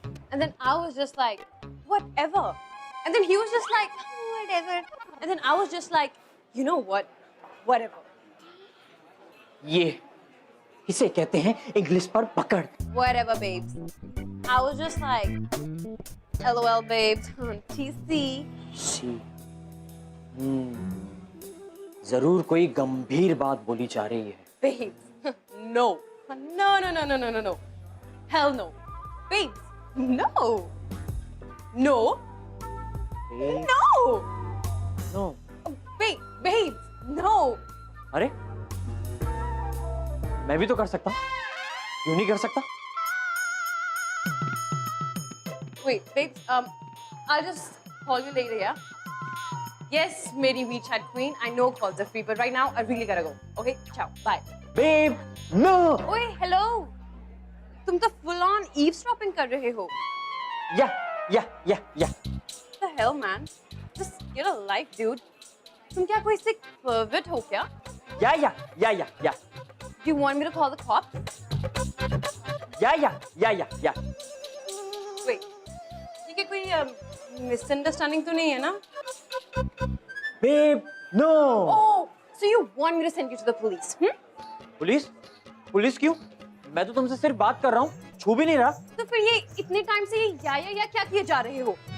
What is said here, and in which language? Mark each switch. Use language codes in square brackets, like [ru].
[en] And then I was just like, whatever. And then he was just like, whatever. And then I was just like, you know what? Whatever. [hi] ये इसे कहते हैं English पर पकड़। [en] Whatever, babes. I was just like, LOL, babes. TC. [hi] सी, जरूर कोई गंभीर बात बोली जा रही है। [en] Babes. No. No, no, no, no, no, no, no. Hell no. Babes. No. No. No. No. Babes. No. [hi] अरे, मैं भी तो कर सकता हूँ, क्यों नहीं कर सकता? [en] Wait, babes, I'll just call you later, yeah? Yes, Mary WeChat queen. I know calls are free, but right now I really gotta go. Okay, ciao, bye. Babe, no. Oi, hello. [hi] तुम तो [en] full on eavesdropping [hi] कर रहे हो. [en] या। What the hell, man? Just get a life, dude. [hi] तुम क्या कोई [en] sick pervert [hi] हो क्या? [en] या। Do you want me to call the cops? या। [hi] Wait, ये क्या कोई मिसअंडरस्टैंडिंग तो नहीं है ना? [en] Babe no. Oh, so you want me to send you to the police? [hi] Police? Police क्यों? मैं तो तुमसे सिर्फ बात कर रहा हूँ, छू भी नहीं रहा। तो फिर ये इतने टाइम से ये या क्या किए जा रहे हो?